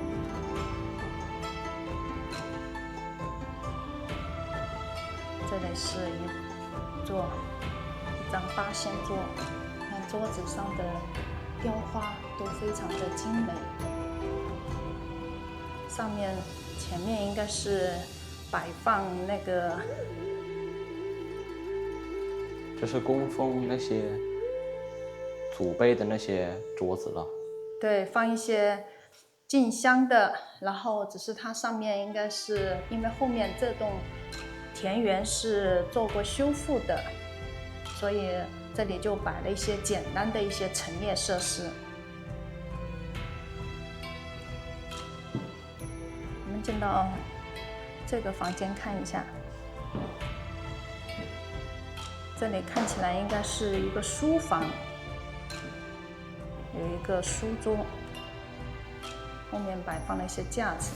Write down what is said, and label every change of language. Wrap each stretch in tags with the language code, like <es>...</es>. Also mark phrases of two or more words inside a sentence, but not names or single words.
<zh>这裡是一張八仙桌，看桌子上的雕花都非常的精美，前面应该是摆放那个，这是供奉那些祖辈的那些桌子了。对，放一些進香的，然後只是它上面應該是因為後面這棟田園是做過修復的，所以這裡就擺了一些簡單的一些陳列設施。我們進到這個房間看一下，這裡看起來應該是一個書房，有一個書桌，後面擺放了一些架子。</zh>